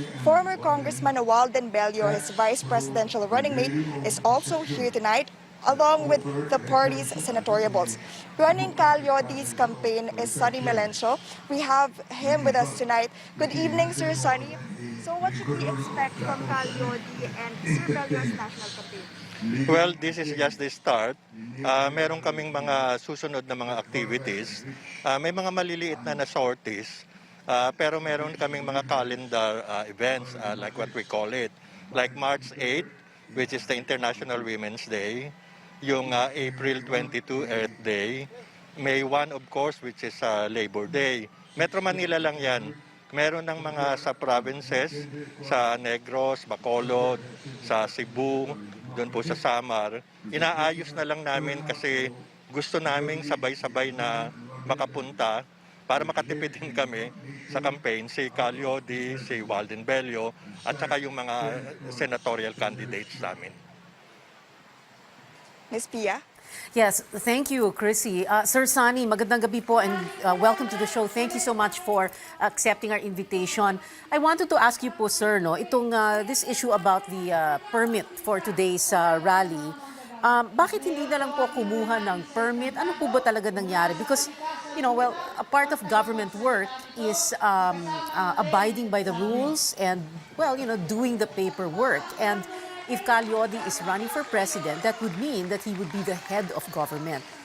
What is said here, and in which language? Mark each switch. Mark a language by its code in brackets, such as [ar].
[en] Former Congressman Walden Bello, his vice presidential running mate, is also here tonight, along with the party's senatorial balls. Running Cal Leody's campaign is Sonny Melencio. We have him with us tonight. Good evening, Sir Sonny. So what should we expect from Cal Leody and Sir Bello's national campaign? Well, this is just the start. [tl] Meron kaming mga susunod na mga activities. May mga maliliit na sorties, pero meron kaming mga calendar events, like what we call it. [en] Like March 8, which is the International Women's Day. Yung April 22, Earth Day. May 1, of course, which is Labor Day. [tl] Metro Manila lang yan. Meron ng mga sa provinces, sa Negros, Bacolod, sa Cebu, doon po sa Samar. Inaayos na lang namin kasi gusto naming sabay-sabay na makapunta para makatipid din kami sa campaign, si Cal Leody, si Walden Bello, at saka yung mga senatorial candidates namin. [en] Ms. Pia? Yes, thank you, Chrissy. Sir Sonny, magandang gabi po and welcome to the show. Thank you so much for accepting our invitation. I wanted to ask you po, sir, no, itong this issue about the permit for today's rally. [tl] Bakit hindi na lang po kumuha ng permit? Ano po ba talaga nangyari? [en] Because, you know, well, a part of government work is abiding by the rules and, well, you know, doing the paperwork. And if Cal Leody is running for president, that would mean that he would be the head of government.